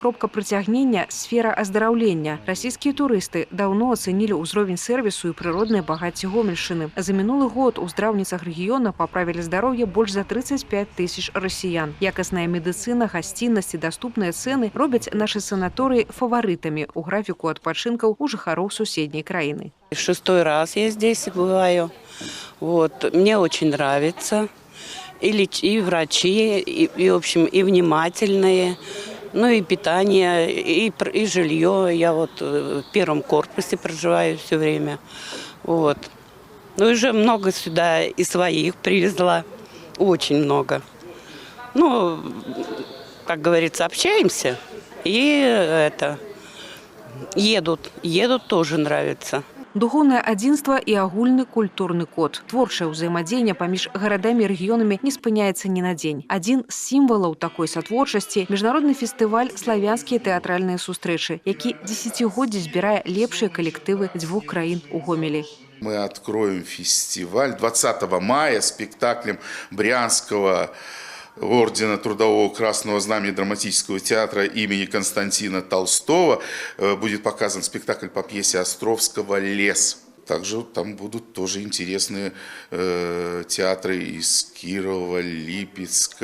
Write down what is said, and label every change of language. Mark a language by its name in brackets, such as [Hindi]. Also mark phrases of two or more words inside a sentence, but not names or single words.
[Belarusian] Кропка прыцягнення – сфера аздараўлення. Расійскія турысты даўно ацэнілі ўзровень сэрвісу і прыроднае багацце Гомельшчыны. За мінулы год у здраўніцах рэгіёна паправілі здароўе больш за 35 тысяч расіян. Якасная медыцына, гасціннасць і даступныя цэны робяць нашы санаторыі фаварытамі ў графіку адпачынкаў у жыхароў суседняй краіны. [Russian] 6-й раз я здесь бываю. Вот. Мне очень нравится. И врачи, и в общем, и внимательные. Ну и питание, и жилье. Я вот в первом корпусе проживаю все время. Вот. Ну и уже много сюда и своих привезла. Очень много. Ну, как говорится, общаемся. И едут тоже нравится. [Belarusian] Духоўнае адзінства і агульны культурны код. Творчае ўзаемадзеянне паміж гарадамі і рэгіёнамі не спыняецца ні на дзень. Адзін з сімвалаў такой сатворчасці – міжнародны фестываль «Славянскія тэатральныя сустрэчы», які дзесяцігоддзі збірае лепшыя калектывы дзвюх краін у Гомелі. [Russian] Мы откроем фестиваль 20 мая спектаклем Брянского ордена Трудового Красного Знамени драматического театра имени Константина Толстого. Будет показан спектакль по пьесе Островского «Лес». Также там будут тоже интересные театры из Кирова, Липецка, Гатчины.